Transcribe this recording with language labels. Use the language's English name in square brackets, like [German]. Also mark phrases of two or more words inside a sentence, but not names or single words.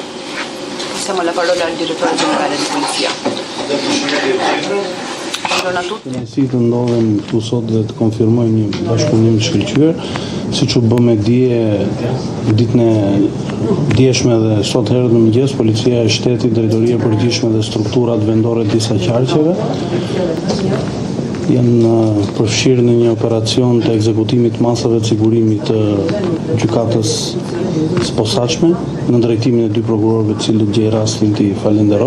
[Italian] Passiamo la parola al direttore generale di polizia. Buongiorno a tutti. [Albanian] Si të ndodhem këtu sot dhe të konfirmoj një bashkëpunim të shkëlqyer, siç u bë me dije ditën e djeshme dhe sot herët në mëngjes, Policia e Shtetit, Drejtoria e Përgjithshme dhe strukturat vendore të disa qarqeve janë përfshirë në një operacion të ekzekutimit masave të sigurimit të gjykatës së posaçme në drejtimin e 2 prokurorëve të cilët gjej rastin t'i falenderoj.